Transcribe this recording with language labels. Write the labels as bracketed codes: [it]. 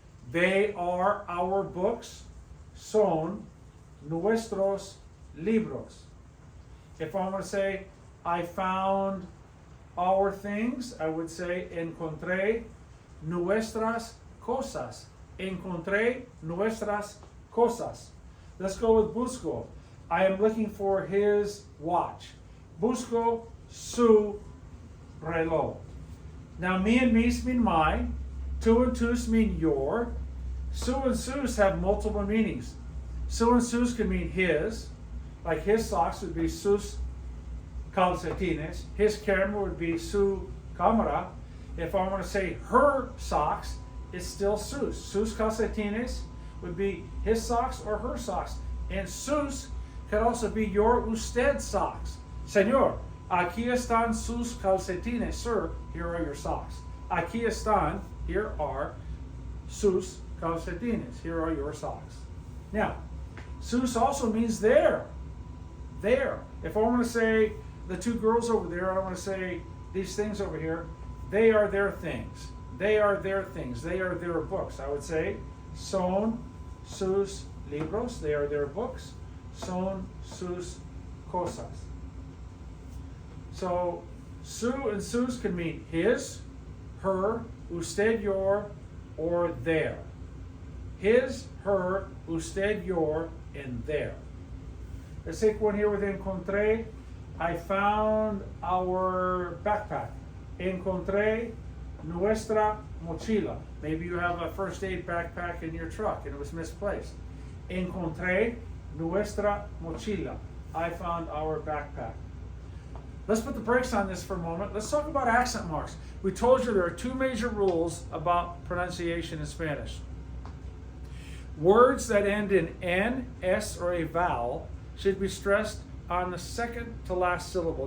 [en] They are our books, [es] son nuestros libros. [en] If I want to say I found our things, I would say [es] encontré nuestras cosas. Encontré nuestras cosas. [en] Let's go with busco. I am looking for his watch. [es] Busco su reloj. [en] Now, me and me's mean my. Tu and tus mean your. Su and sus have multiple meanings. Su and sus can mean his. Like his socks would be [es] sus calcetines. [en] His camera would be su cámara. If I want to say her socks, it's still sus. [es] Sus calcetines [en] would be his socks or her socks. And sus could also be your usted socks. [es] Señor, aquí están sus calcetines. [en] Sir, here are your socks. [es] Aquí están, [en] here are [es] sus calcetines. [en] Here are your socks. Now, sus also means there. There. If I want to say the 2 girls over there, I want to say these things over here, they are their things. They are their things. They are their books. I would say [es] son sus libros. [en] They are their books. [es] Son sus cosas. [en] So, su and sus can mean his, her, usted, your, or their. His, her, usted, your, and their. Let's take one here with encontré. I found our backpack. [es] Encontré nuestra mochila. [en] Maybe you have a first aid backpack in your truck and it was misplaced. [es] Encontré nuestra mochila. [en] I found our backpack. Let's put the brakes on this for a moment. Let's talk about accent marks. We told you there are 2 major rules about pronunciation in Spanish. Words that end in N, S, or a vowel should be stressed on the second to last syllable.